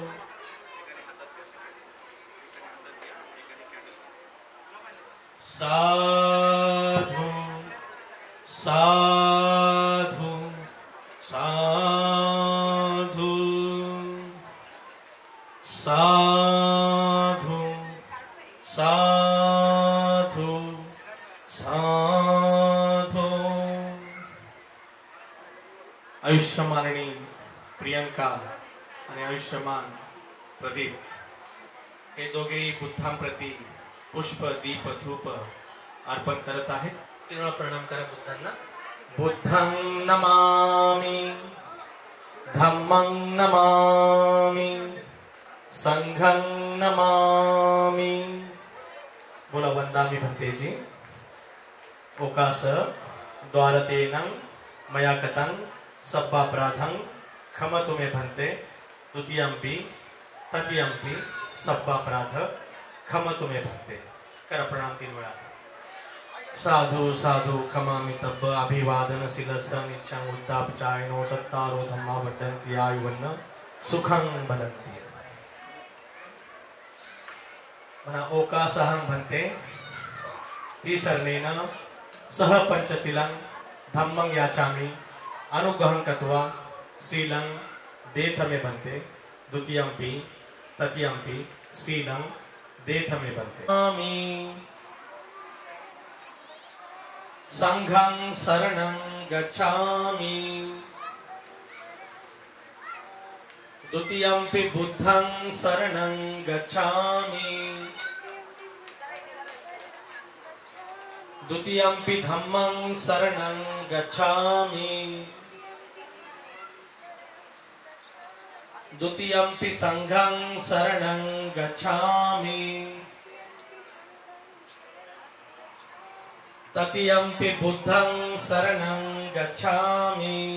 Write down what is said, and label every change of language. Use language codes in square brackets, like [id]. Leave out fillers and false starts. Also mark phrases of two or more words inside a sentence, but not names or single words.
[pi] साधु साधु साधु साधु साधु साधु। [mr] आयुष्यमानिनी प्रियंका आणि आयुष्यमान प्रदीप हे दोघेही बुद्धांप्रती पुष्प दीप धूप अर्पण करत आहेत। तीन वेळा प्रणाम करा बुद्धांना। [pi] बुद्धं नमामि धम्मं नमामि संघं नमामि। [mr] बोला वंदामि भन्तेजी। [pi] ओकास द्वारतेनं मया कतं सब्बापराधं क्षमतु मे भन्ते द्वितीयंपि तृतीयंपि सब्बापराध क्षमतु मे भन्ते। [mr] कर प्रणाम तीन वेळा। [pi] साधु साधु खमामि तब्ब अभिवादन शिलस्स नित्यं उद्दापचायनो चत्तारो धम्मा वर्धन्ति आयुवन्न सुखं भलन्ति। म्हणा ओकासहं भन्ते तिसरणेन सह पंचशीलं धम्मं याचामि अनुग्रहं कृत्वा शीलं देथ मे भन्ते द्वितीयंपि तृतीयंपि शीलं देथ मे भन्ते। संघं शरणं गच्छामि द्वितीयंपि बुद्धं शरणं गच्छामि द्वितीयंपि धम्मं शरणं गच्छामि द्वितीयंपि संघं शरणं गच्छामि तृतीयंपि बुद्धं शरणं गच्छामि